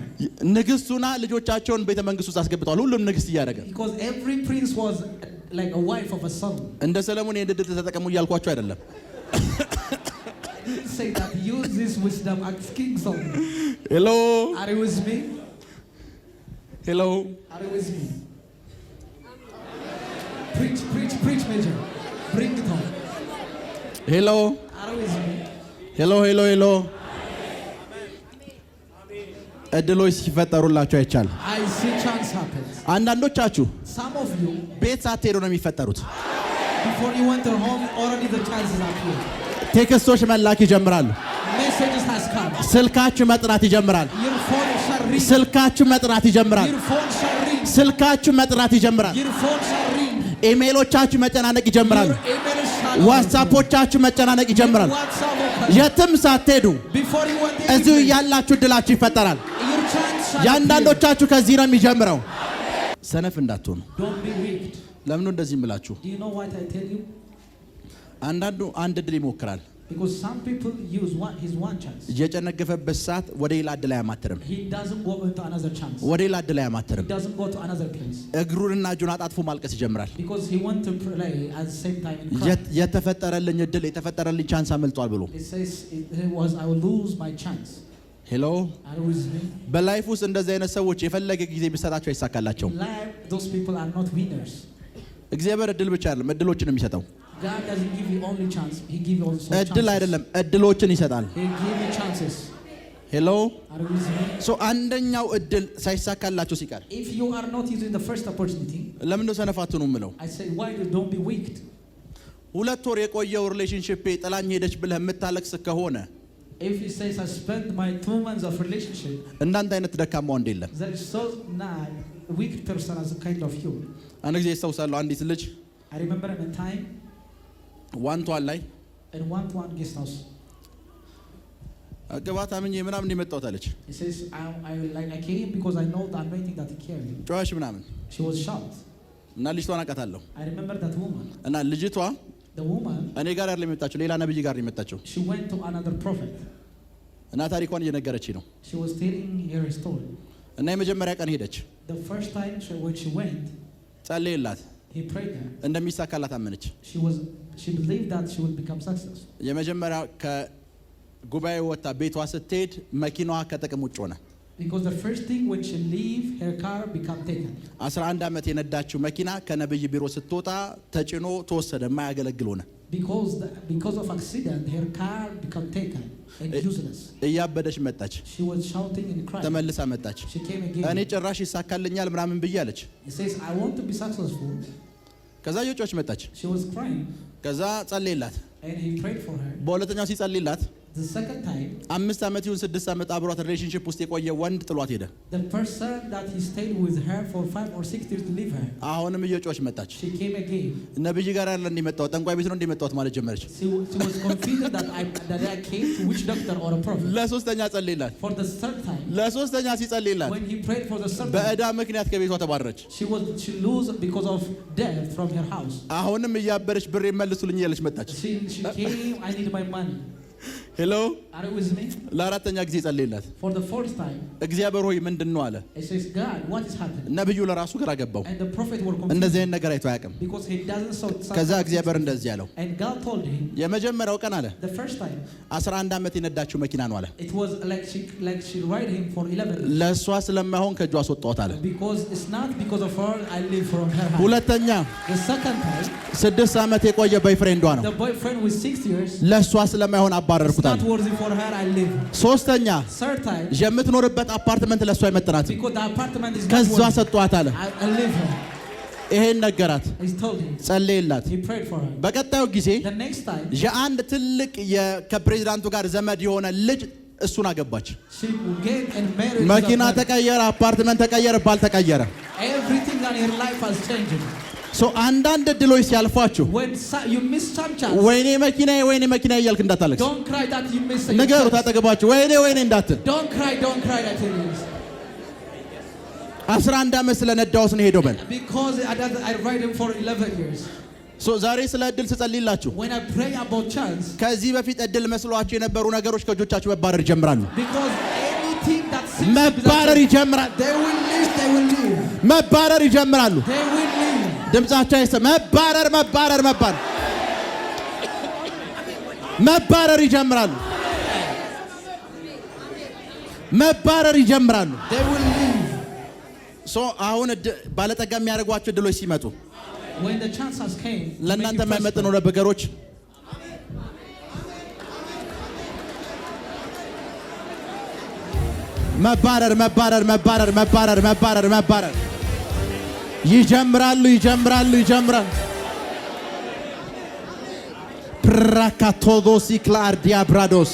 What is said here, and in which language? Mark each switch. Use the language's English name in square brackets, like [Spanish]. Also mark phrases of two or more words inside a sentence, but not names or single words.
[Amharic] ንግስቱና ልጆቻቸውን ቤተ መንግስት ውስጥ አስገብቷል። ሁሉም ንግስት እያደረገ [English] Because every prince was like a wife of a son. [Amharic] እንደ ሰለሞን የድል ተጠቀሙ እያልኳቸው አይደለም። [English] Say that use this wisdom as King Solomon. Hello. Are you with me? Hello. Are you with me? Preach, preach, preach, Major. Bring it home. Hello. Are you with me? Hello, hello, hello. [Amharic] እድሎች ሲፈጠሩላችሁ አይቻል። [English] I see chance happens. [Amharic] አንዳንዶቻችሁ [English] Some of you, [Amharic] ቤት ሳትሄዱ ነው የሚፈጠሩት። [English] before you went to home, already the chances are here. [Amharic] ቴክስቶች መላክ ይጀምራሉ። [English] Messages has come. [Amharic] ስልካችሁ መጥራት ይጀምራል። [English] Your phone shall ring. [Amharic] ስልካችሁ መጥራት ይጀምራል። [English] Your phone shall ring. [Amharic] ስልካችሁ መጥራት ይጀምራል። [English] Your phone shall ring. [Amharic] ኢሜሎቻችሁ መጨናነቅ ይጀምራል። [English] Your email shall [Amharic] ዋትስአፖቻችሁ መጨናነቅ ይጀምራል። [English] WhatsApp open. [Amharic] የትም ሳትሄዱ [English] Before you went [Amharic] እዚሁ [English] anywhere, [Amharic] ያላችሁ እድላችሁ ይፈጠራል። [English] your chance shall appear. [Amharic] ያንዳንዶቻችሁ ከዚህ ነው የሚጀምረው። ሰነፍ እንዳትሆኑ። [English] Don't be wicked. [Amharic] ለምን እንደዚህ እምላችሁ? [English] Do you know what I tell you? [Amharic] አንዳንዱ አንድ እድል ይሞክራል። [English] Because some people use his one chance. [Amharic] የጨነገፈበት ሰዓት ወደ ሌላ እድል አያማትርም። [English] He doesn't go into another chance. [Amharic] ወደ ሌላ እድል [English] He [Amharic] አያማትርም። [English] doesn't go to another place. [Amharic] እግሩንና እጁን አጣጥፎ ማልቀስ ይጀምራል። [English] Because he wants to pray at the same time and cry. [Amharic] የተፈጠረልኝ እድል የተፈጠረልኝ ቻንስ አመልጧል ብሎ [English] He says, I will lose my chance. ሄሎ Are you with me? [Amharic] በላይፍ ውስጥ እንደዚህ አይነት ሰዎች የፈለገ ጊዜ ቢሰጣቸው አይሳካላቸውም። [English] In life, those people are not winners. [Amharic] እግዚአብሔር እድል ብቻ አይደለም እድሎችን ነው የሚሰጠው። [English] God doesn't give you only chance. He gives you also [Amharic] እድል [English] chances. [Amharic] አይደለም እድሎችን ይሰጣል። [English] He gives you chances. ሄሎ Are you with me? [Amharic] ሶ አንደኛው እድል ሳይሳካላችሁ ሲቀር [English] If you are not using the first opportunity, [Amharic] ለምን ነው ሰነፋቱ ነው የምለው? [English] I say, why don't be wicked? [Amharic] 2 ወር የቆየው ሪሌሽንሺፕ ጥላኝ ሄደች ብለህ የምታለቅስ ከሆነ [English] If he says, I spent my 2 months of relationship, [Amharic] እንዳንተ አይነት ደካማ ወንድ የለም። [English] there is so weak person as a kind of you. [Amharic] አንድ ጊዜ ሰውሳለሁ አንዲት ልጅ [English] I remember in a time [Amharic] ዋንቷን ላይ [English] in one guest house. [Amharic] አገባት አምኜ ምናምን የመጣሁት አለች። [English] He says, I came because I know the anointing that he carried. [Amharic] ጮኸሽ ምናምን [English] She was shocked. [Amharic] እና ልጅቷን አውቃታለሁ። [English] I remember that woman. [Amharic] እና ልጅቷ [English] The woman, [Amharic] እኔ ጋር አይደለም የመጣችው ሌላ ነብይ ጋር ነው የመጣችው። [English] she went to another prophet. [Amharic] እና ታሪኳን እየነገረችኝ ነው። [English] She was telling her story. [Amharic] እና የመጀመሪያ ቀን ሄደች። [English] The first time when she went, [Amharic] ጸለየላት። [English] he prayed her. [Amharic] እንደሚሳካላት አመነች። [English] She believed that she would become successful. [Amharic] የመጀመሪያ ከጉባኤ ወጣ ቤቷ ስትሄድ መኪናዋ ከጥቅም ውጭ ሆነ። [English] Because the first thing when she leave, her car become taken. [Amharic] 11 ዓመት የነዳችው መኪና ከነብይ ቢሮ ስትወጣ ተጭኖ ተወሰደ። የማያገለግል ሆነ። [English] Because of accident, her car become taken and useless. [Amharic] እያበደች መጣች። [English] She was shouting and crying. [Amharic] ተመልሳ መጣች። [English] She came again. [Amharic] እኔ ጭራሽ ይሳካልኛል ምናምን ብዬ አለች። [English] He says, I want to be successful. [Amharic] ከዛ የጮች መጣች። [English] She was crying. [Amharic] ከዛ ጸለየላት። [English] And he prayed for her. [Amharic] በሁለተኛው ሲጸልይላት [English] The second time, [Amharic] 5 ዓመት ይሁን 6 ዓመት አብሯት ሪሌሽንሺፕ ውስጥ የቆየ ወንድ ጥሏት ሄደ። [English] the person that he stayed with her for 5 or 6 years to leave her. [Amharic] አሁንም እየጮች መጣች። [English] She came again. [Amharic] ነብይ ጋር ያለ እንደመጣው ጠንቋይ ቤት ነው እንደመጣው ማለት ጀመረች። [English] She was confident that I came to which doctor or a prophet. [Amharic] ለሶስተኛ ጸልይላት። [English] For the third time, [Amharic] ለሶስተኛ ሲጸልይላት [English] when he prayed for the third time, [Amharic] በእዳ ምክንያት ከቤቷ ተባረረች። [English] she lose because of death from her house. [Amharic] አሁንም እያበረች ብር ይመልሱልኝ ያለች መጣች። [English] She came, I need my money. ሄሎ Are you with me? [Amharic] ለአራተኛ ጊዜ ጸለየላት። [English] For the fourth time. [Amharic] እግዚአብሔር ሆይ ምንድነው አለ? [English] He says, God, what is happening? [Amharic] ነብዩ ለራሱ ግራ ገባው። [English] And the prophet were confused. [Amharic] እንደዚህ አይነት ነገር አይቶ አያውቅም። [English] Because he doesn't so. [Amharic] ከዛ እግዚአብሔር እንደዚህ አለው። [English] And God told him. [Amharic] የመጀመሪያው ቀን አለ። [English] The first time. [Amharic] 11 ዓመት የነዳችው መኪና ነው አለ። [English] It was like she ride him for 11 years. [Amharic] ለሷ ስለማይሆን ከጇ አስወጣሁት አለ። [English] Because it's not because of her I live from her house. [Amharic] ሁለተኛ [English] The second time. [Amharic] 6 ዓመት የቆየ ቦይፍሬንዷ ነው። [English] The boyfriend with 6 years. [Amharic] ለሷ ስለማይሆን አባረርኩት አለ። [English] It's not worthy for her I live. [Amharic] ሶስተኛ [English] Third time. [Amharic] የምትኖርበት አፓርትመንት ለሷ አይመጥናትም። [English] Because the apartment is not [Amharic] ከዛ [English] worthy. [Amharic] ሰጧት አለ። [English] I live her. [Amharic] ይሄን ነገራት። [English] He told him. [Amharic] ጸለየላት። [English] He prayed for her. [Amharic] በቀጣዩ ጊዜ [English] The next time. [Amharic] የአንድ ትልቅ ከፕሬዝዳንቱ ጋር ዘመድ የሆነ ልጅ እሱን አገባች። [English] She get and married. [Amharic] መኪና ተቀየረ፣ አፓርትመንት ተቀየረ፣ ባል ተቀየረ። [English] Everything in her life has changed. [Amharic] አንዳንድ እድሎች ሲያልፏችሁ [English] When you miss some chance. [Amharic] ወይኔ መኪና እያልክ እንዳታለቅስ። [English] Don't cry that you miss a [Amharic] ንገሩት አጠገባችሁ ወይኔ እንዳትል። [English] Don't cry I tell you. [Amharic] 11 ዓመት ስለነዳውስ ነው ሄዶ በል። [English] Because I ride him for 11 years. [Amharic] ዛሬ ስለ እድል ስጸልይላችሁ [English] When I pray about chance. [Amharic] ከዚህ በፊት እድል መስሏችሁ የነበሩ ነገሮች ከእጆቻችሁ መባረር ይጀምራሉ። [English] Because anything that seems [Amharic] መባረር ይጀምራል። [English] they will leave. [Amharic] መባረር ይጀምራሉ። [English] They will leave. [Amharic] ድምጻቸው አይሰማ። መባረር ይጀምራሉ። መባረር ይጀምራሉ። [English] They will leave. [Amharic] አሁን ባለጠጋ የሚያደርጓቸው እድሎች ሲመጡ [English] when the chances came [Amharic] ለእናንተ የማይመጥኑ ነገሮች መባረር ይጀምራሉ። ፕራካቶዶሲ ክላርዲያብራዶስ